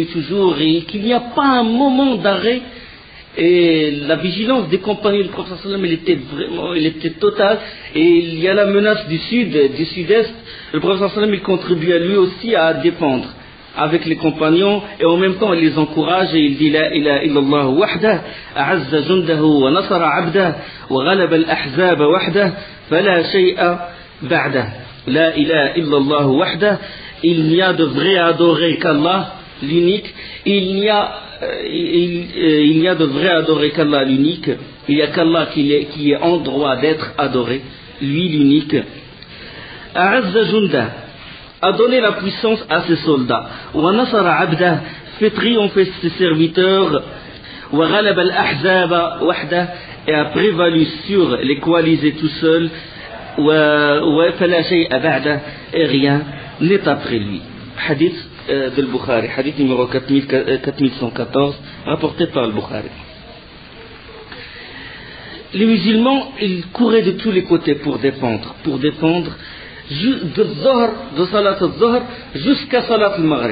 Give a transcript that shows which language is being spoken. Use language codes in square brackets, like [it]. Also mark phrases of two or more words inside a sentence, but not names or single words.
[fr] toujours et qu'il n'y a pas un moment d'arrêt, et la vigilance des compagnons du prophète sallam elle était totale, et il y a la menace du sud-est, le prophète sallam il contribue lui aussi à défendre avec les compagnons, et en même temps il les encourage et il dit [ar] لا إله إلا الله وحده أعز جنده ونصر عبده وغلب الأحزاب وحده فلا شيء بعده. لا إله إلا الله وحده, [fr] il n'y a de vrai à adorer qu'Allah l'unique, il n'y a de vrai à adorer qu'Allah l'unique, il n'y a qu'Allah qui est en droit d'être adoré, lui l'unique, [ar] أعز جنده, [fr] a donné la puissance à ses soldats, [ar] ونصر عبده, [fr] fait triompher ses serviteurs, [ar] وغلب الأحزاب وحده, [fr] et a prévalu sur les coalisés tout seul, [ar] وفلا شيء بعده, [fr] et rien n'est après lui. Hadith de Bukhari, hadith numéro 4114, rapporté par le Bukhari. Les musulmans, ils couraient de tous les côtés pour défendre de [ar] صلاة الظهر [fr] jusqu'à [ar] صلاة المغرب.